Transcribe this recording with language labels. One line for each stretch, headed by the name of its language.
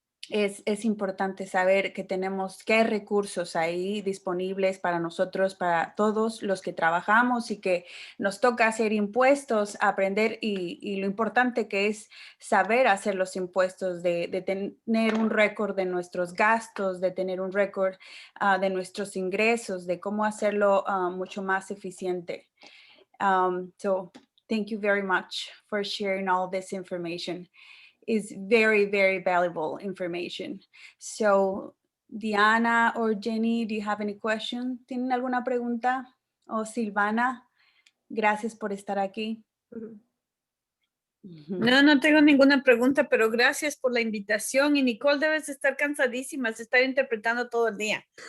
Spanish: Es importante saber que tenemos qué recursos ahí disponibles para nosotros, para todos los que trabajamos y que nos toca hacer impuestos, aprender y lo importante que es saber hacer los impuestos, de tener un récord de nuestros gastos, de tener un récord de nuestros ingresos, de cómo hacerlo mucho más eficiente.
English: So thank you very much for sharing all this information. Is very, very valuable information. So, Diana or Jenny, do you have any question?
Spanish: ¿Tienen alguna pregunta? O Silvana, gracias por estar aquí. No tengo ninguna pregunta, pero gracias por la invitación. Y Nicole, debes estar cansadísima, se está interpretando todo el día.